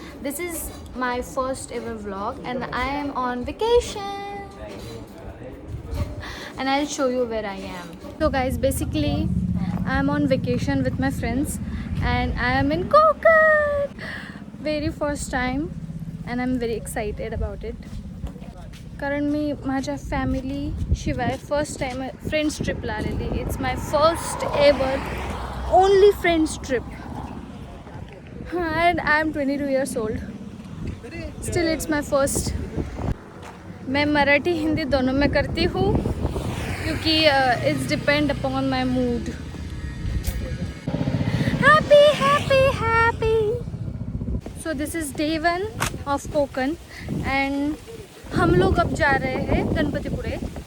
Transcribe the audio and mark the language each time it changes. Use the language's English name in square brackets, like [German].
[English] This is my first ever vlog and I am on vacation and I'll show you where I am. So guys, basically I am on vacation with my friends and I am in Konkan. Very first time and I'm very excited about it. [Marathi] कारण मी माझ्या family शिवाय first time friends ट्रिपला आलेली. [English] It's my first ever only friends trip and I am 22 years old. Still it's my first. [Hindi] मैं मराठी हिंदी दोनों में करती हूँ क्योंकि [English] It's depend upon my mood. Happy happy happy. So this is day 1 of Konkan and [Hindi] हम लोग अब जा रहे हैं गणपतिपुळे.